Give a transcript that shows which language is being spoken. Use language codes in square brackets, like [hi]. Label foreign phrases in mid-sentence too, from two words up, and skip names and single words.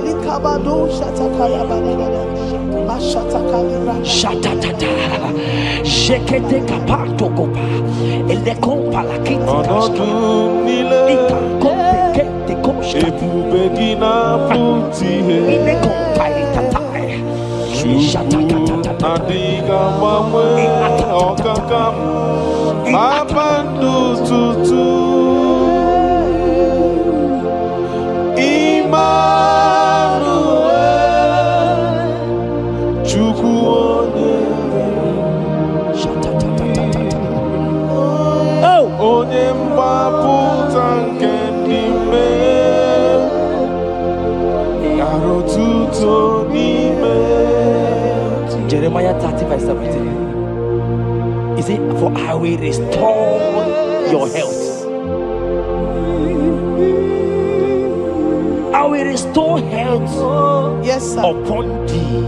[yo] Ikabado shatakaya badada. Mashatakaya. Shatatata. Jekete kapato kopa. Ele kompa la kiti kaska. Ọdún nílé Ika kompe kete koska. [ig] ebube gị na-apụta ihe. Ile kompa itatai. Shatakatata. Adịghị agbanwe ọkaka m. Kpakpando tutu. Emmanuel, Chukwu onye. Onye mgbapụta nke ndị mmehie. Yara otuto n'ime. [en] Jeremiah 30:17. He said, for I will restore your health. I will restore health Yes, sir. upon thee,